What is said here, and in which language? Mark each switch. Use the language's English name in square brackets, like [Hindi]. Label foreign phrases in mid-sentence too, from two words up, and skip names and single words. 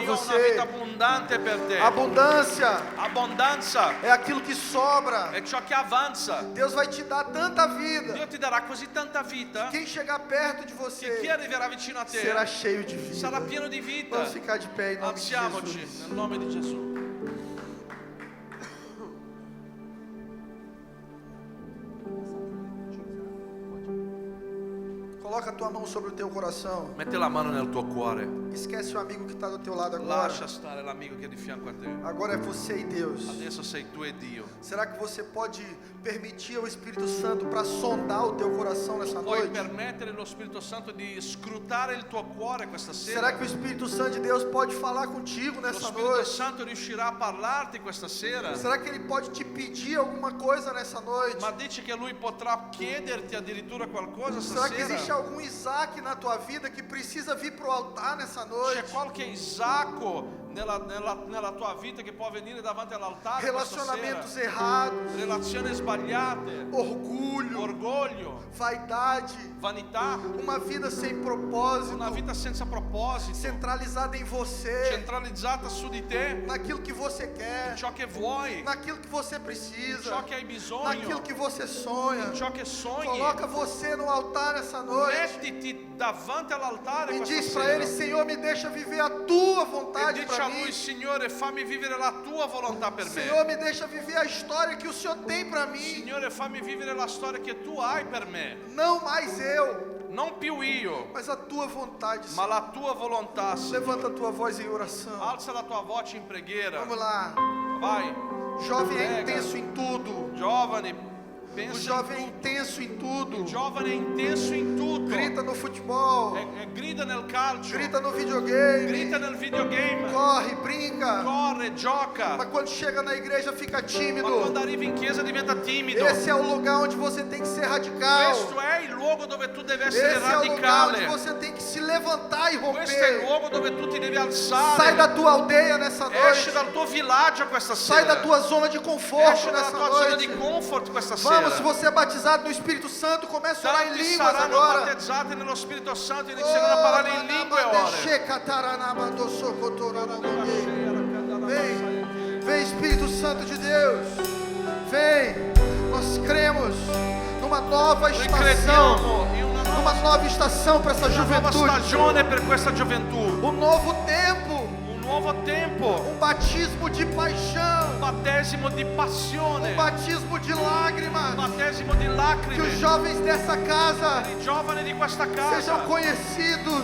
[Italian] Dio ha una [Portuguese] você. [Italian] vita abbondante per te. [Portuguese] Abundância [Italian] Abbondanza [Portuguese] é aquilo que sobra. [Italian] è ciò che avanza. [Portuguese] Deus vai te dar tanta vida. [Italian] Dio ti darà così tanta vita [Portuguese] Quem chegar perto de [Italian] che chi [Portuguese] você [Italian] arriverà vicino a te [Portuguese] será cheio de vida. [Italian] sarà pieno di vita. [Portuguese] Vamos ficar de pé em nome de [Italian] Alziamoci [Portuguese] Jesus. [Italian] nel nome di Gesù. [Portuguese] Coloca a tua mão sobre o teu coração. [Italian] Metti la mano nel tuo cuore. [Portuguese] Esquece o amigo que está do teu lado agora. [Italian] Lascia stare l'amico che è di fianco a te. [Portuguese] Agora é você e Deus. [Italian] Adesso sei tu e Dio. [Portuguese] Será que você pode permitir ao Espírito Santo para sondar o teu coração nessa [Italian] Puoi [Portuguese] noite? [Italian] permettere allo Spirito Santo di scrutare il tuo cuore questa [Portuguese] Será [Italian] sera? [Portuguese] que o Espírito Santo de Deus pode falar contigo [Italian] Lo [Portuguese] nessa [Italian] Spirito [Portuguese] noite? [Italian] Santo riuscirà a parlarti questa sera? [Portuguese] Será que Ele pode te pedir alguma coisa nessa noite? [Italian] Ma dici che Lui potrà chiederti addirittura qualcosa [Portuguese] Será que existe [Italian] stasera? [Portuguese] algum Isaac na tua vida que precisa vir para o altar nessa noite? [Italian] C'è qualche Isacco nella tua vita che può venire davanti all'altare questa [Portuguese] Relacionamentos [Italian] sera? [Portuguese] errados, [Italian] Relazioni sbagliate, [Portuguese] orgulho, [Italian] orgoglio, [Portuguese] vaidade, [Italian] vanità, [Portuguese] uma vida sem propósito, [Italian] una vita senza proposito, [Portuguese] centralizada em você, [Italian] centralizzata su di te, [Portuguese] naquilo que você quer, [Italian] ciò che vuoi, [Portuguese] naquilo que você precisa, [Italian] ciò che hai bisogno, [Portuguese] naquilo que você sonha. [Italian] ciò che sogni. [Portuguese] Coloca você no altar nessa noite [Italian] Mettiti davanti all'altare [Portuguese] e [Italian] questa [Portuguese] diz para [Italian] sera [Portuguese] Ele: Senhor, me deixa viver a Tua [Italian] e [Portuguese] vontade [Italian] dici [Portuguese] para [Italian] a [Portuguese] mim. [Italian] Lui: Signore, fammi vivere la tua volontà per [Portuguese] Senhor, [Italian] me. [Portuguese] me deixa viver a história que o Senhor tem para mim. [Italian] Signore, fammi vivere la storia che tu hai per me. [Portuguese] Não mais eu, [Italian] Non più io, [Portuguese] mas a Tua vontade, [Italian] ma [Portuguese] Senhor. [Italian] la tua volontà, Signore. [Portuguese] Levanta a tua voz em oração. [Italian] Alza la tua voce in preghiera. [Portuguese] Vamos lá. [Italian] Vai, [Portuguese] Jovem é [Italian] Prega. [Portuguese] intenso em tudo. [Italian] giovane, [Portuguese] O [Italian] pensa [Portuguese] jovem é [Italian] in tutto. [Portuguese] intenso em tudo. [Italian] Il giovane è intenso in tutto. [Portuguese] Grita no futebol, [Italian] Grida nel calcio, [Portuguese] grita no videogame, [Italian] grida nel videogame, [Portuguese] corre, brinca. [Italian] corre, gioca. [Portuguese] Mas quando chega na igreja fica [Italian] Ma [Portuguese] tímido. [Italian] quando arrivi in chiesa diventa timido. [Portuguese] Esse é o lugar onde você tem que ser radical. [Italian] Questo è il luogo dove tu devi essere [Portuguese] Esse é o lugar onde [Italian] radicale. [Portuguese] você tem que se levantar e [Italian] Questo è il [Portuguese] romper. [Italian] luogo dove tu ti devi [Portuguese] Sai [Italian] alzare. [Portuguese] da tua aldeia nessa [Italian] Esci [Portuguese] noite. [Italian] dal tuo villaggio questa [Portuguese] Sai da [Italian] sera. [Portuguese] tua zona de conforto [Italian] Esci dalla [Portuguese] nessa [Italian] tua zona di [Portuguese] noite. [Italian] comfort questa [Portuguese] Vamos, Irmão, se você é batizado no Espírito Santo, comece a orar em [Italian] Tanti [Portuguese] línguas [Italian] saranno [Portuguese] agora. [Italian] battezzati nello Spirito Santo e inizieranno a parlare in lingue ora. [Portuguese] Vem Espírito Santo de Deus. Vem. Nós cremos numa nova [Italian] Noi [Portuguese] estação. [Italian] crediamo in [Portuguese] Numa nova estação para essa [Italian] una nuova [Portuguese] juventude. [Italian] stagione per questa gioventù. [Portuguese] Um novo tempo. [Italian] Un nuovo tempo. [Portuguese] Um batismo de paixão. [Italian] Un battesimo di passione. [Portuguese] Um batismo de [Italian] Un [Portuguese] lágrimas. [Italian] battesimo di [Portuguese] Que os [Italian] lacrime. [Portuguese] jovens dessa casa [Italian] I giovani di questa casa [Portuguese] sejam conhecidos